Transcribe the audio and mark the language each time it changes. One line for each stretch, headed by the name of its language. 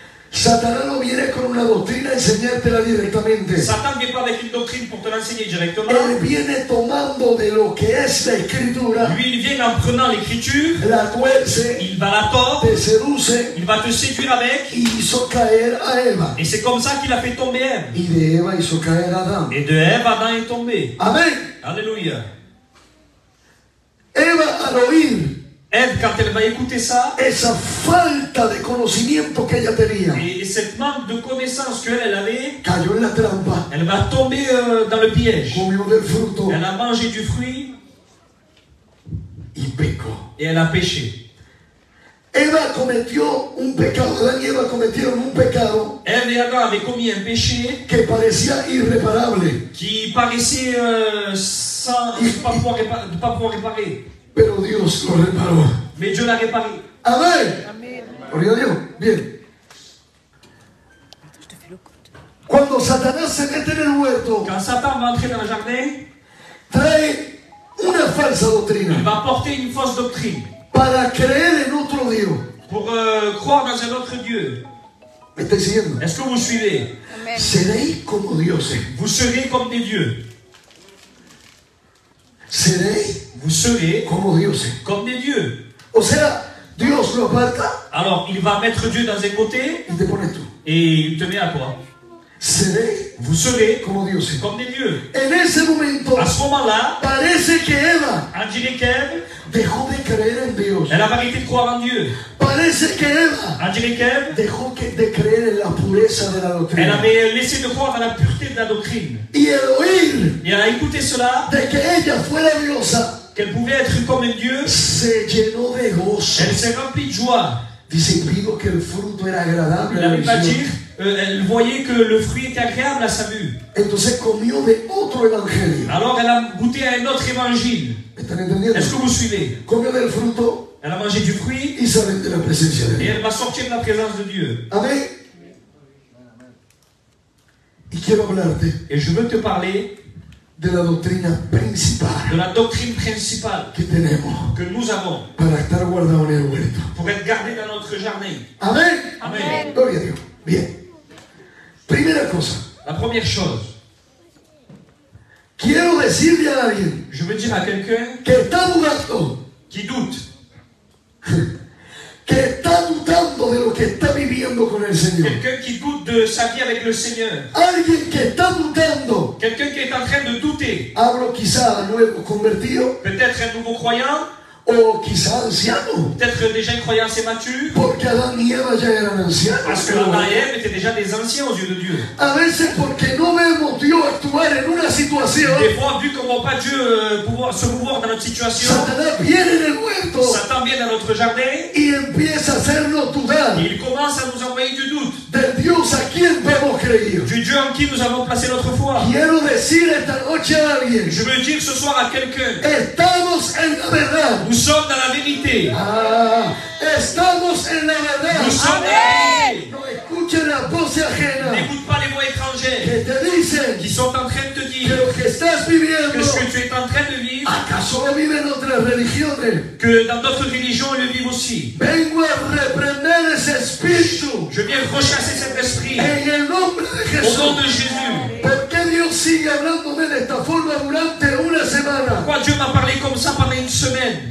Spanish: Satanás no viene con una doctrina a enseñártela directamente.
French: Satan ne vient pas avec une doctrine pour te l'enseigner directement.
Spanish: Él viene tomando de lo que es la escritura,
French: Lui, il vient en prenant l'écriture,
Spanish: la tuerce,
French: il va la tordre,
Spanish: te seduce
French: il va te séduire avec,
Spanish: y hizo caer a Eva.
French: et c'est comme ça qu'il a fait tomber Ève.
Spanish: Y de Eva hizo caer a Adán.
French: Et de Ève, Adam est tombé.
Spanish: Amén.
French: Alléluia.
Spanish: Eva al oír
French: Ève, quand elle va écouter ça,
Spanish: esa falta de conocimiento que ella tenía,
French: et cette manque de connaissance qu'elle avait,
Spanish: cayó en la trampa,
French: elle va tomber dans le piège.
Spanish: comió del fruto
French: Elle a mangé du fruit
Spanish: y pecó.
French: et elle a péché.
Spanish: Eva cometió un pecado, Adán y Eva cometieron un pecado
French: Ève et Adam avaient commis un péché
Spanish: que parecía irreparable,
French: qui paraissait sans ne pas pouvoir réparer.
Spanish: pero Dios lo reparó.
French: Mais Dieu l'a réparé.
Spanish: Amén. Gloria a Dios. Bien.
French: Cuando Satanás se mete en el huerto,
Spanish: Quand Satan va entrer dans le jardin, trae una falsa
French: il
Spanish: doctrina
French: va porter une fausse doctrine
Spanish: para creer en otro Dios.
French: pour croire dans un autre Dieu.
Spanish: ¿Me estáis siguiendo?
French: Est-ce que vous suivez?
Spanish: Seréis como dioses.
French: Vous serez comme des dieux.
Spanish: Seréis
French: Vous serez
Spanish: como dioses.
French: comme des dieux.
Spanish: O sea, Dios lo aparta
French: Alors, il va mettre Dieu dans un côté
Spanish: y te pones tú.
French: et il te met à toi.
Spanish: Seréis
French: Vous serez
Spanish: como dioses.
French: comme des dieux.
Spanish: En ese momento
French: À ce moment-là,
Spanish: parece que Eva
French: on dirait qu'Ève,
Spanish: dejó de creer en Dios.
French: elle a arrêté de croire en Dieu.
Spanish: Parece que Eva
French: On dirait qu'Ève,
Spanish: dejó de creer en la pureza de la
French: elle
Spanish: doctrina.
French: avait laissé de croire dans la pureté de la doctrine.
Spanish: Y el oír
French: Et elle a écouté cela,
Spanish: de que ella fuera diosa
French: qu'elle pouvait être comme un Dieu,
Spanish: se llenó de gozo.
French: elle s'est remplie de joie.
Spanish: Dice, vio que el fruto era agradable a
French: La la Bible va dire,
Spanish: visión.
French: elle voyait que le fruit était agréable à sa vue.
Spanish: Entonces comió de otro evangelio.
French: Alors elle a goûté à un autre évangile.
Spanish: ¿Me están entendiendo?
French: Est-ce que vous suivez?
Spanish: Comió del fruto
French: Elle a mangé du fruit
Spanish: y salen de la presencia de
French: et
Spanish: Dios.
French: elle va sortir de la présence de Dieu.
Spanish: Amén. Y quiero hablarte
French: Et je veux te parler
Spanish: de la doctrina principal
French: de la doctrine principale
Spanish: que tenemos
French: que nous avons
Spanish: para estar guardado en el huerto.
French: pour être gardés dans notre jardin.
Spanish: Amén.
French: Amen.
Spanish: Gloria a Dios. Bien. Primera cosa.
French: La première chose,
Spanish: Quiero decirle a alguien
French: je veux dire à quelqu'un
Spanish: que está dudando,
French: qui doute,
Spanish: que está dudando de lo que está viviendo con el Señor.
French: quelqu'un qui doute de sa vie avec le Seigneur,
Spanish: Alguien que está dudando.
French: quelqu'un qui est en train de douter,
Spanish: Hablo quizá a nuevos convertidos
French: peut-être un nouveau croyant,
Spanish: o quizá ancianos.
French: peut-être déjà une croyance immature,
Spanish: Porque Adán y Eva ya eran ancianos.
French: parce que Adam et Ève étaient déjà des anciens aux yeux de Dieu.
Spanish: A veces porque no vemos Dios actuar en una situación,
French: Des fois, vu qu'on ne voit pas Dieu pouvoir se mouvoir dans notre situation,
Spanish: Satanás viene en el huerto
French: Satan vient dans notre jardin
Spanish: y empieza a hacernos dudar
French: et il commence à nous envoyer du doute,
Spanish: del Dios a quien hemos creído.
French: du Dieu en qui nous avons placé notre foi.
Spanish: Quiero decir esta noche a alguien,
French: Je veux dire ce soir à quelqu'un,
Spanish: estamos en la verdad.
French: nous sommes dans la vérité.
Spanish: Estamos en la verdad.
French: Nous sommes dans la vérité.
Spanish: No escuchen las voces ajenas
French: N'écoute pas les voix étrangères
Spanish: que te dicen
French: qui sont en train de te
Spanish: que
French: dire
Spanish: lo que estás
French: que
Spanish: viviendo,
French: ce que tu es en train de vivre,
Spanish: ¿acaso lo viven otras religiones?
French: que dans d'autres religions, ils le vivent aussi.
Spanish: Vengo a reprender ese espíritu
French: Je viens rechasser cet esprit
Spanish: en el nombre de
French: au
Spanish: Jesús.
French: nom de Jésus.
Spanish: ¿Por qué Dios sigue hablándome de esta forma durante una semana?
French: Pourquoi Dieu m'a parlé comme ça pendant une semaine?